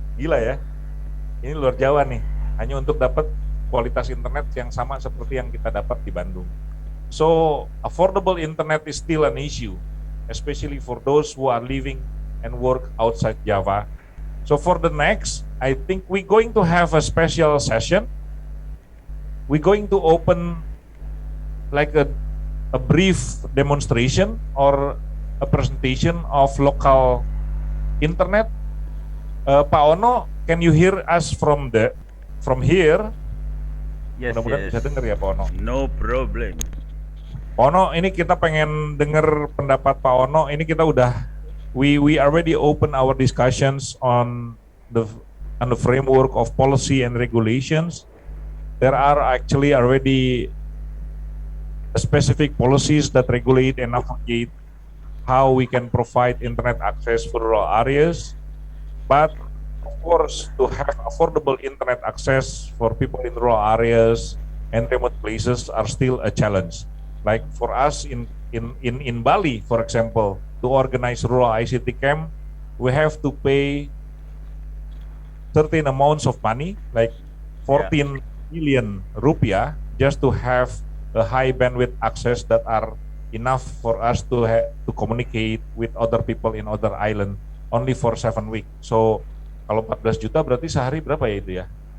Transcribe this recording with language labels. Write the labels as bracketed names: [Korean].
[Indonesian] Gila ya, ini luar Jawa nih, hanya untuk dapat kualitas internet yang sama seperti yang kita dapat di Bandung. [English] So affordable internet is still an issue, especially for those who are living and work outside Java. So for the next, I think we're going to have a special session. We're going to open like a brief demonstration or a presentation of local internet. Pak Ono, can you hear us from here? Yes, [Indonesian] Mudah-mudahan bisa dengar ya Pak Ono. [English] No problem. [Indonesian] Pak Ono, ini kita pengen dengar pendapat Pak Ono. Ini kita udah [English] we already open our discussions on the framework of policy and regulations. There are actually already specific policies that regulate and navigate how we can provide internet access for rural areas. But of course, to have affordable internet access for people in rural areas and remote places are still a challenge. Like for us in Bali, for example, to organize rural ICT camp, we have to pay certain amounts of money, like 14 million rupiah, just to have a high bandwidth access that are enough for us to communicate with other people in other island only for 7 weeks. [Indonesian] So kalau 14 juta berarti sehari berapa ya itu ya?